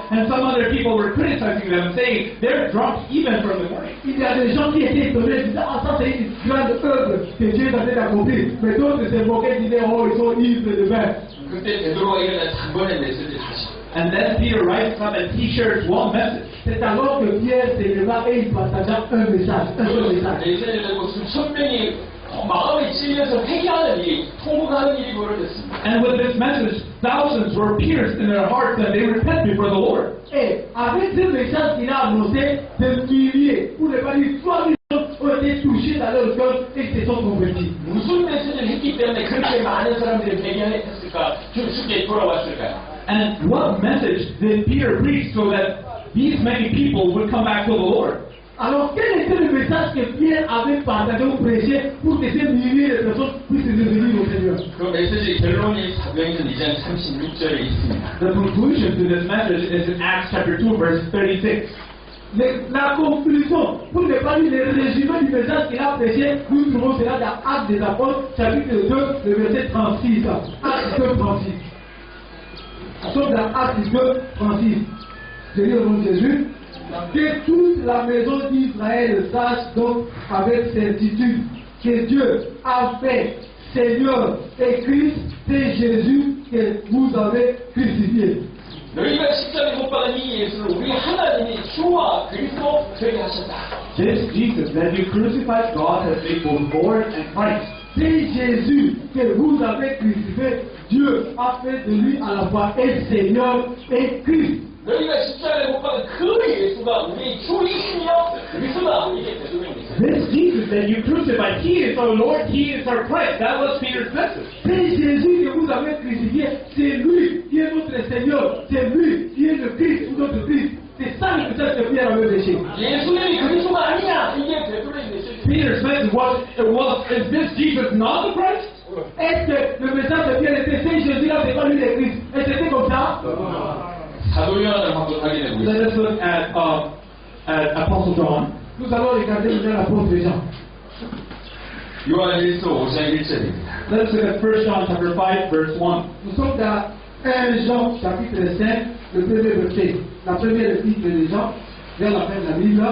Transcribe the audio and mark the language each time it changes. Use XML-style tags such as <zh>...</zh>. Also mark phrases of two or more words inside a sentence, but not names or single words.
<en>And some other people were criticizing them, saying, they're drunk even from the morning.</en> <fr>Il y a des gens qui étaient étonnés, disaient, ah, ça c'est une grande œuvre que Dieu est en train d'accomplir. Mais d'autres se moquaient, disaient, oh, ils sont ivres de vin.</fr> <ko>그때 베드로가 일어나 단번에 메시지를 하시고</ko> <en>And then Peter rises up and he shares one message.</en> <fr>C'est alors que Pierre se leva et il partagea un message, un seul message.</fr> <ko>메시지를 들고 수천 명이 마음에 찔려서 회개하는 일이 통곡하는 일이 벌어졌습니다. And with this message, thousands were pierced in their hearts and they repent before the Lord. Et avec ce message qu'il a annoncé, des milliers, pour ne pas dire 3 000 personnes ont été touchées dans leur cœur et se sont convertis. 무슨 메시지를 했기 때문에 그렇게 많은 사람들이 회개했을까? 좀 쉽게 돌아왔을까요?</ko> <en>And what message did Peter preach so that these many people would come back to the Lord?</en> <fr>Alors quel était le message que Pierre avait partagé ou prêché pour que ces milliers de personnes puissent revenir au Seigneur?</fr> <ko>그 메시지 결론이 사도행전 2장 36절에 있습니다.</ko> <en>The conclusion to this message is in Acts chapter 2, verse 36.</en> <fr>La conclusion, pour ne pas dire le résumé du message qu'il a prêché, nous trouvons cela dans Actes des Apôtres, chapitre 2, le verset 36. Actes 2, 36. Sauf dans Actes 2, 36. Je lis au nom de Jésus. Que toute la maison d'Israël sache donc avec certitude que Dieu a fait Seigneur et Christ, c'est Jésus que vous avez crucifié.</fr> <ko>너희가 십자가에 못 박은 이 예수를 우리 하나님이 주와 그리스도 되게 하셨다.</ko> <en>This Jesus that you crucified, God has made both Lord and Christ.</en> <fr>C'est Jésus que vous avez crucifié. Dieu a fait de lui à la fois et Seigneur et Christ.</fr> <ko>너희가 십자가에 못 박은 그 예수가 우리 주이시며 그리스도다. 이게 베드로의 메시지.</ko> <en>This Jesus that you crucified, He is our Lord, He is our Christ. That was Peter's message.</en> <fr>C'est Jésus que vous avez crucifié. C'est lui qui est notre Seigneur. C'est lui qui est le Christ ou notre Christ. C'est ça le message que Pierre avait prêché.</fr> <ko>예수님이 그리스도가 아니냐. 이게 베드로의 메시지.</ko> <en>Peter's message was, is this Jesus not the Christ?</en> <fr>Est-ce que le message de Pierre était c'est Jésus-là, c'est pas lui le Christ? Et c'était comme ça?</fr> <ko>사도 요한을 한번 확인해 보겠습니다.</ko> <en>Let us look at Apostle John.</en> <fr>Nous allons regarder maintenant l'apôtre Jean.</fr> <ko>요한 1서 5장 1절입니다.</ko> <en>Let us look at 1 John chapter 5, verse 1.</en> <fr>Nous sommes dans 1 Jean chapitre 5, le premier verset. La première épître de Jean, vers la fin de la Bible.</fr>